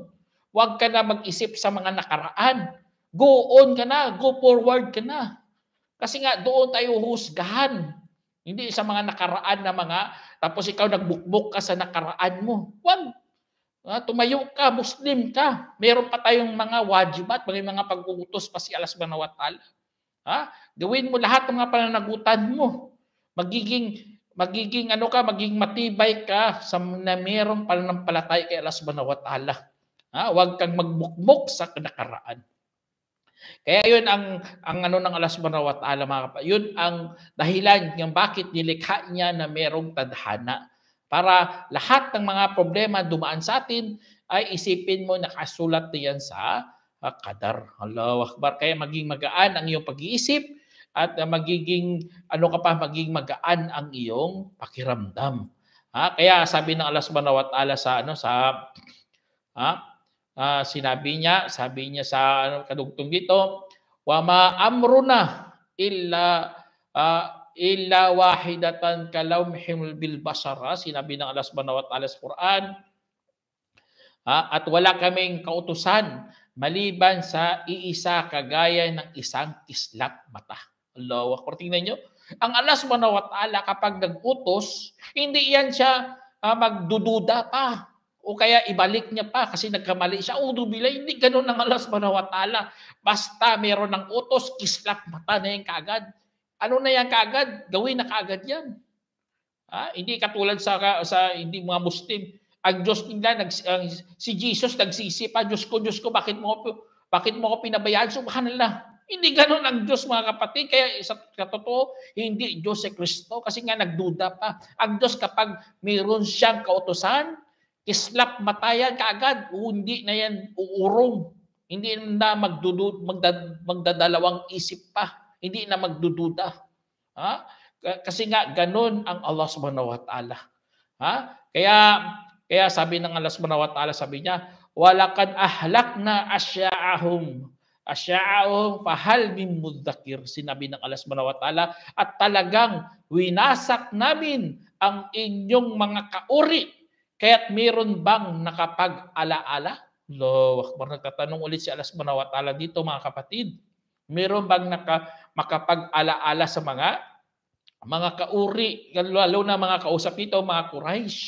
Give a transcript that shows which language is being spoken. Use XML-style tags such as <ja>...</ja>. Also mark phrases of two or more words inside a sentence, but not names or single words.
<tl>Huwag ka na mag-isip sa mga nakaraan.</tl> <en>Go on</en> <tl>ka na,</tl> <en>go forward</en> <tl>ka na. Kasi nga doon tayo husgahan. Hindi sa mga nakaraan na tapos ikaw nagbukbok ka sa nakaraan mo. Huwag. Tumayo ka, Muslim ka. Meron pa tayong mga wajibat, mga pag-uutos pa si Allah</tl> <ar>سبحانه وتعالى.</ar> <tl>Gawin mo lahat ng mga pananagutan mo. Magiging matibay ka na merong pananampalataya kay Allah</tl> <ar>سبحانه وتعالى.</ar> <tl>Huwag kang magbukbok sa nakaraan. Kaya yun ang ng Allah</tl> <ar>سبحانه وتعالى,</ar> <tl>mga kapatid. Yun ang dahilan ng bakit nilikha niya na merong tadhana. Para lahat ng mga problema dumaan sa atin ay isipin mo nakasulat yan sa qadar.</tl> <ar>الله أكبر.</ar> <tl>Kaya maging magaan ang iyong pag-iisip at magiging magaan ang iyong pakiramdam. Kaya sabi ng Allah</tl> <ar>سبحانه وتعالى</ar> <tl>sabi niya sa kadugtong dito,</tl> <ar>وما أمرنا إلا واحدة كلمح بالبصر.</ar> <tl>Sinabi ng Allah</tl> <ar>سبحانه وتعالى</ar> <tl>sa Quran, at wala kaming kautusan maliban sa iisa kagaya ng isang kislap mata.</tl> <ar>الله أكبر.</ar> <tl>Tingnan nyo, ang Allah</tl> <ar>سبحانه وتعالى</ar> <tl>kapag nag-utos, hindi yan siya magdududa pa o kaya ibalik niya pa kasi nagkamali siya. Hindi ganun ang Allah</tl> <ar>سبحانه وتعالى.</ar> <tl>Basta meron ng utos, kislap mata na yan kaagad. Ano na yan kaagad? Gawin na kaagad yan. Hindi katulad sa hindi mga Muslim. Ang Diyos nila, si Jesus nagsisi pa, Diyos ko, bakit mo ko pinabayaan? Subhanallah. Hindi ganun ang Diyos, mga kapatid. Kaya sa totoo, hindi Diyos si Kristo kasi nga nagduda pa. Ang Diyos kapag mayroon siyang kautosan, kislap mata yan kaagad. Hindi na yan uurong. Hindi na magdadalawang isip pa. Hindi na magdududa. Kasi nga ganun ang Allah</tl> <ar>سبحانه وتعالى.</ar> <tl>Kaya sabi ng Allah</tl> <ar>سبحانه وتعالى,</ar> <tl>sabi niya,</tl> <ar>ولقد أهلكنا أشياعكم فهل من مدكر.</ar> <tl>Sinabi ng Allah</tl> <ar>سبحانه وتعالى,</ar> <tl>at talagang winasak namin ang inyong mga kauri, kaya't meron bang nakapag-alaala?</tl> <ar>الله أكبر.</ar> <tl>Nagtatanong ulit si Allah</tl> <ar>سبحانه وتعالى</ar> <tl>dito, mga kapatid. Meron bang makapag-alaala sa mga kauri, lalo na mga kausap nito, mga Quraysh?</tl>